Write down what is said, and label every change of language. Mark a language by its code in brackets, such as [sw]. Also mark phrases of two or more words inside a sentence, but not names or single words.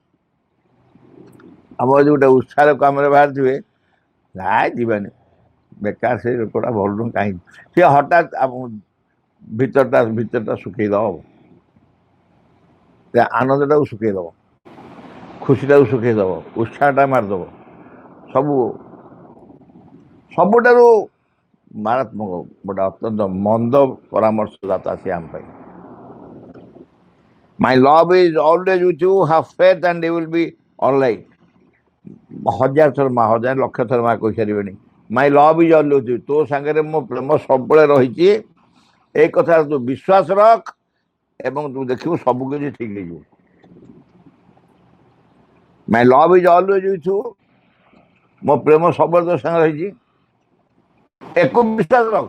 [or] ଆମର ଯଦି ଗୋଟେ ଉତ୍ସାହ କାମରେ ବାହାରିଥିବେ, ଯିବାନି, ବେକାର, ସେ ଲୋକଟା ଭଲ ନୁହଁ, କାହିଁକି ସେ ହଠାତ୍ ଭିତରଟା ଶୁଖେଇ ଦବ, ଆନନ୍ଦଟାକୁ ଶୁଖେଇ ଦବ, ଖୁସିଟାକୁ ଶୁଖେଇ ଦବ, ଉତ୍ସାହଟା ମାରିଦବ। ସବୁଠାରୁ ମାରାତ୍ମକ ଗୋଟେ ଅତ୍ୟନ୍ତ ମନ୍ଦ ପରାମର୍ଶଦାତା ସେ ଆମ ପାଇଁ। [en] My love is always with you, have faith and you will be all right. [or] 1000 ଥର ମା, 1000 ଲକ୍ଷ ଥର ମା କହିସାରିବେଣି, [en] my love is always with you, [or] ତୋ ସାଙ୍ଗରେ ମୋ ପ୍ରେମ ସବୁବେଳେ ରହିଛି, ଏ କଥା ତୁ ବିଶ୍ୱାସ ରଖ ଏବଂ ତୁ ଦେଖିବୁ ସବୁ କିଛି ଠିକ ହେଇଯିବ। [en] my love is always with you, [or] ମୋ ପ୍ରେମ ସବୁବେଳେ ତୋ ସାଙ୍ଗରେ ରହିଛି, ଏକୁ ବିଶ୍ୱାସ ରଖ।